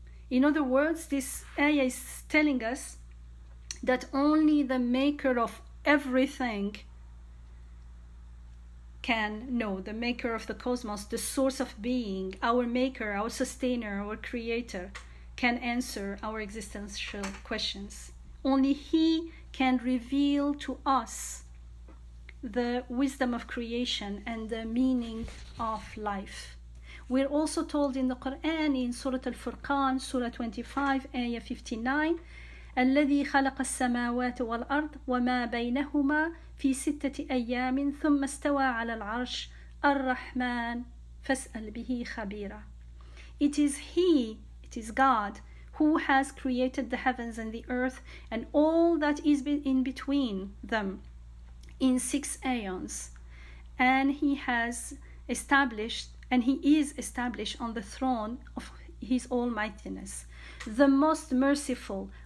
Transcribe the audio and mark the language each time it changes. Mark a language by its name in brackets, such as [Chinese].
[English] In other words, this ayah is telling us that only the maker of everything can know, the maker of the cosmos, the source of being, our maker, our sustainer, our creator, can answer our existential questions. Only he can reveal to us the wisdom of creation and the meaning of life. We're also told in the Quran in Surah Al-Furqan, Surah 25, Ayah 59, [Arabic] الذي خلق السماوات والأرض وما بينهما في 6 أيام ثم استوى على العرش الرحمن فاسأل به خبيرا. [English] It is He, it is God, who has created the heavens and the earth and all that is in between them in 6 aeons. And He has established, and He is established on the throne of His almightiness, the most merciful.